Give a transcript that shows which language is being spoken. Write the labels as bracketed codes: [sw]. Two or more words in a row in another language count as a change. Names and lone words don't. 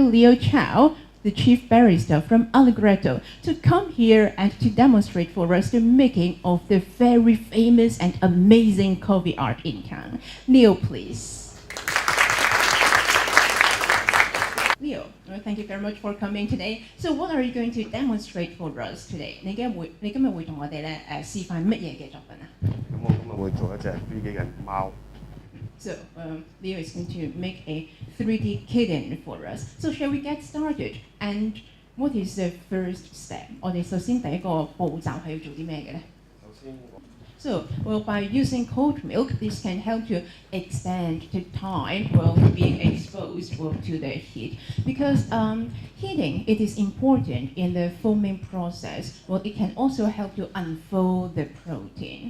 [en] Leo Chow, the chief barista from Allegretto, to come here and to demonstrate for us the making of the very famous and amazing coffee art in town. Leo, please. Leo, well, thank you very much for coming today. So what are you going to demonstrate for us today? [yue] 你今日會同我哋咧示範乜嘢嘅作品啊？咁我今日會做一隻 3D 嘅貓。 [en] So Leo is going to make a 3D kitten for us. So shall we get started? And what is the first step? [yue] 我哋首先第一個步驟係要做啲咩嘅咧？首先我 [en] So, well, by using cold milk, this can help to extend the time while being exposed to the heat. Because heating, it is important in the foaming process. Well, it can also help to unfold the protein.